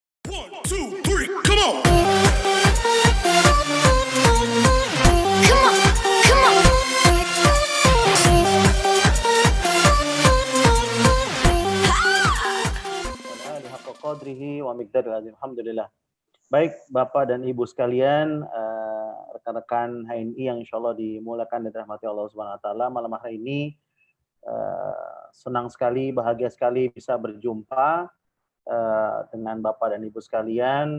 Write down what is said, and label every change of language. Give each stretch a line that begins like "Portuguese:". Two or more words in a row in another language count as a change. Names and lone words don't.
English: One, two, three, come on. Come on, come on.
Arabic: قدره ومقدار العظيم. Alhamdulillah.
Indonesian: Baik Bapak dan Ibu sekalian, rekan-rekan HNI yang
Arabic: إن شاء الله
Indonesian: dimulakan dan dirahmati
Arabic: الله سبحانه وتعالى,
Indonesian: malam hari ini senang sekali, bahagia sekali bisa berjumpa dengan Bapak dan Ibu sekalian.